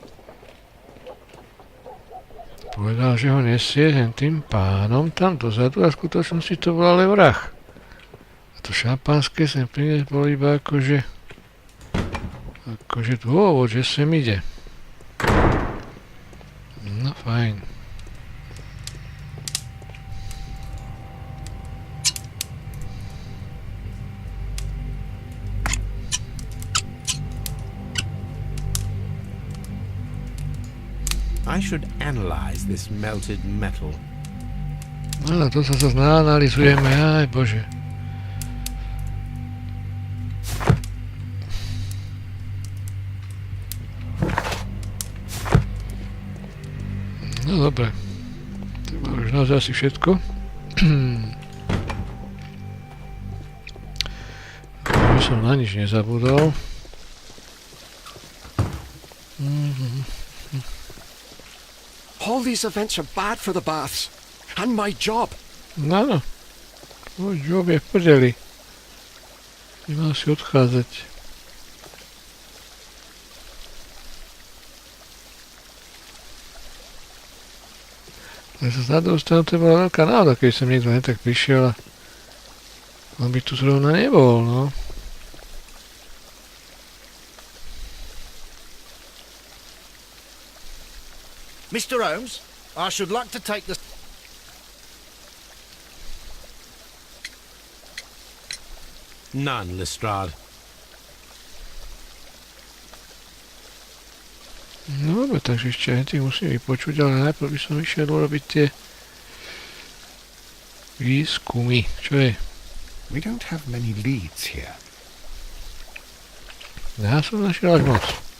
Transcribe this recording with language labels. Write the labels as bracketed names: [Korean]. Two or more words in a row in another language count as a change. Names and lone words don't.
[Slovak] Povedal, že ho nesie tým pánom tam dozadu a v skutočnosti to bol ale vrah. A to šampanské sem priniesť bol iba akože dôvod, že sem ide. No fajn. [English] I should analyze this melted metal. [Slovak] No, to sa zase naanalizujeme, aj bože. No dobre. To bolo už naozaj asi všetko. Že som na nič nezabudol. [English] All these events are bad for the baths. And my job. [Slovak] Áno. Tvoj job je v prdeli. Nemal si odchádzať. Ale sa na druhú stranu to bola veľká náhoda, keď som niekto netak prišiel a on by tu zrovna nebol, no. [English] Mr. Holmes, I should like to take the... None, Lestrade. [Slovak] No dobre, takže ešte aj tých musím vypočuť, ale najprv by som išiel urobiť tie výskumy. Čo je? [English] We don't have many leads here. [Slovak] Ja som našiel až moc.